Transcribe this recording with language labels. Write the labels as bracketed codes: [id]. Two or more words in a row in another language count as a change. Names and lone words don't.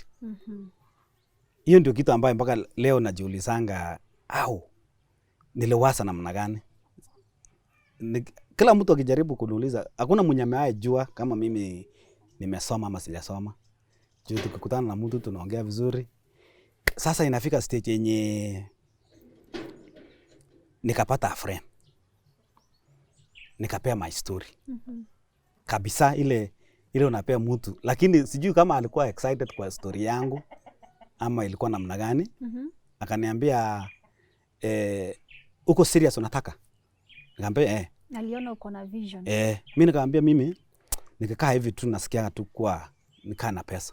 [sw] Hiyo ndio kitu ambayo mpaka leo najiulizanga, niliwasa namna gani? Kila mtu akijaribu kuniuliza, hakuna mwenye amejua kama mimi nimesoma ama sijasoma. Juu tukikutana na mtu tunaongea vizuri. Sasa inafika stage yenye nikapata [en] a friend. [sw] Nikapea [en] my story. [sw] Kabisa ile unapea mtu, lakini sijui kama alikuwa excited kwa story yangu ama ilikuwa namna gani. Akaniambia uko serious unataka? Nikamwambia aliona uko na vision. Mimi nikamwambia mimi nikikaa hivi tu nasikia tu kwa nikaa na pesa.